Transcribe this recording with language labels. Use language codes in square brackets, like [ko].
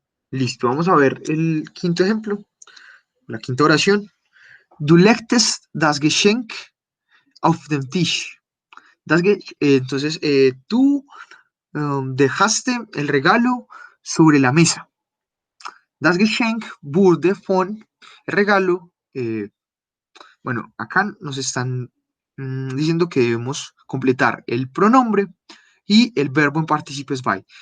[es] Listo, vamos a ver el quinto ejemplo, la quinta oración. [de] Du legtest das Geschenk auf den Tisch. [es] Entonces, tú dejaste el regalo sobre la mesa. [de] Das Geschenk wurde von, [es] el regalo, bueno, acá nos están diciendo que debemos completar el pronombre y el verbo en participes by.